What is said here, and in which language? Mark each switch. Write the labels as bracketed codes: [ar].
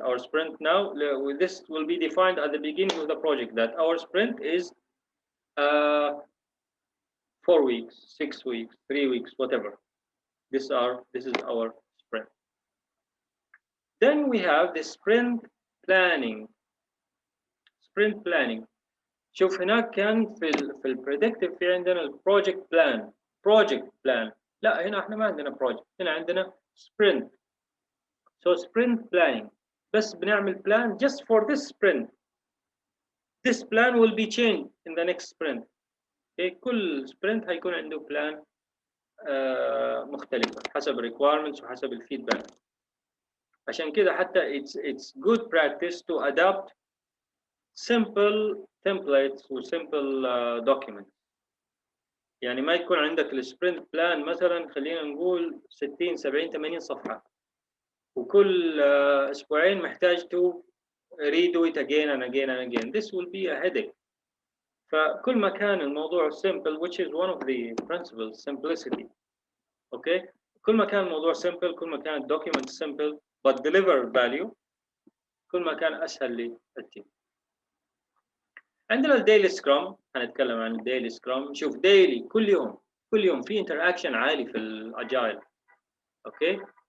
[en] Our sprint now, this will be defined at the beginning of the project, that our sprint is 4 weeks, 6 weeks, 3 weeks, whatever. This is our sprint. Then we have the sprint planning. Sprint planning. [ar] شوف هناك كان في البريدكتيف في عندنا البروجكت بلان. [en] project plan. [ar] لا هنا احنا ما عندنا project. هنا عندنا sprint. [en] So sprint planning. [ar] بس بنعمل [en] plan just for this sprint. This plan will be changed in the next sprint. Okay. [ar] كل sprint هيكون عنده plan مختلفة حسب requirements وحسب الفيدباك. عشان كده حتى [en] it's good practice to adapt simple templates و simple documents. [ar] يعني ما يكون عندك السبرنت بلان مثلا خلينا نقول 60 70 80 صفحة، وكل اسبوعين محتاج [en] to redo it again and again [ar] and again. [en] This will be a headache. [ar] فكل ما كان الموضوع [en] simple, which is one of the principles, simplicity. Okay. [ar] كل ما كان الموضوع simple، كل ما كان document simple [en] but deliver value، [ar] كل ما كان اسهل للتيم. عندنا الديلي سكرام. هنتكلم عن الديلي سكرام. شوف ديلي كل يوم في انتراكشن عالي في الاجايل. اوكي.